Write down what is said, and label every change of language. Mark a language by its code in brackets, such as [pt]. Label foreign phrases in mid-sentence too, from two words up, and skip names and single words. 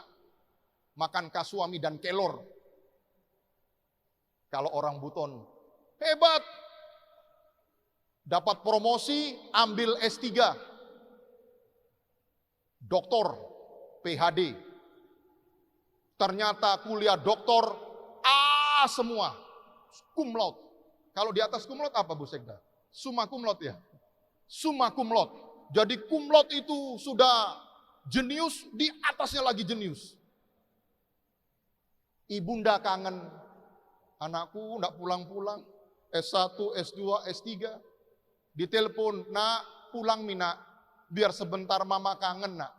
[id] Makan kasuami dan kelor. Kalau orang Buton, hebat. Dapat promosi, ambil S3. Doktor, PhD. Ternyata kuliah doktor A semua, [la] cum laude. [id] Kalau di atas [la] cum laude [id] apa Bu Sekda? [la] Summa cum laude ya? Summa cum laude. [id] Jadi [la] cum laude [id] itu sudah jenius, di atasnya lagi jenius. Ibunda kangen, anakku enggak pulang-pulang, S1, S2, S3. Ditelepon, nak pulang Mina, biar sebentar mama kangen nak.